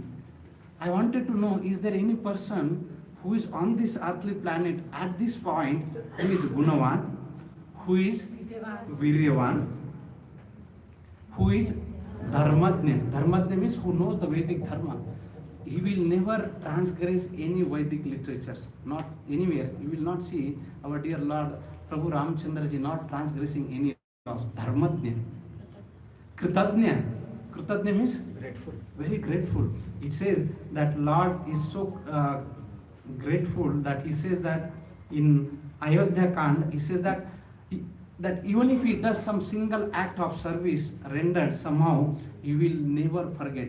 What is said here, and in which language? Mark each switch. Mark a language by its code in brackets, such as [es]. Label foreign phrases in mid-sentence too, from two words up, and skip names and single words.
[en] I wanted to know, is there any person who is on this earthly planet at this point who is Gunavan, who is Viryavan, who is Dharmadnya? Dharmadnya means who knows the Vedic dharma. He will never transgress any Vedic literatures, not anywhere. You will not see our dear Lord Prabhu Ramchandra ji not transgressing any laws. Dharmadnya. Kritadnya. Kritadnya means grateful. Very grateful. It says that Lord is so grateful that he says that in Ayodhya Kand, he says that even if he does some single act of service rendered somehow, he will never forget.